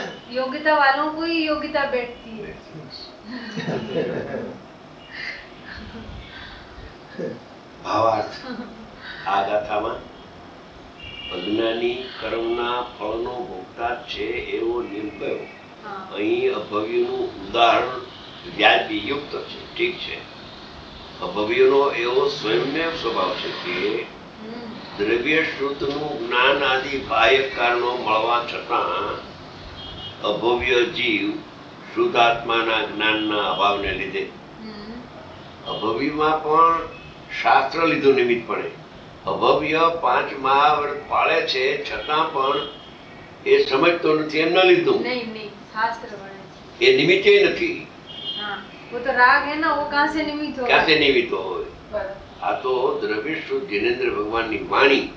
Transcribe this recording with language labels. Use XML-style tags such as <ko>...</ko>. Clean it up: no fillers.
<hi>योग्यता वालों को ही योग्यता बैठती है</hi> <gu>ભાવાર્થ આ ગાથામાં અજ્ઞાની કર્મના ફળનો ભોગતા જ છે એવો નિયમ કયો.</gu> <hi>हाँ</hi> <gu>અહીં અભવ્યનું ઉદાહરણ વ્યાજયુક્ત છે, ઠીક છે. અભવ્યનો એવો સ્વયંમેવ સ્વભાવ છે કે हम्म, દ્રવ્ય શ્રુતનું જ્ઞાન આદિ બાહ્ય કારણો મળવા છતાં અભવ્ય જીવ શુદ્ધાત્માના જ્ઞાનના અભાવને લીધે हम्म, અભવ્યમાં પણ શાસ્ત્ર લીધું નિમિત્તપણે. અભવ્ય 5 મહાવ્રત પાળે છે છતાં પણ એ સમજતો નથી એમ ન લીધું,</gu> <hi>नहीं नहीं शास्त्र बने</hi> <gu>એ નિમિત્તે નથી.</gu> <hi>हाँ वो तो राग है ना वो कहाँ से निमित्त होगा</hi> <gu>ક્યાંથી નિમિત્ત હોય?</gu> <hi>बराबर।</hi> <gu>આ તો દ્રવ્ય શુદ્ધ જિનેન્દ્ર ભગવાનની વાણી,</gu>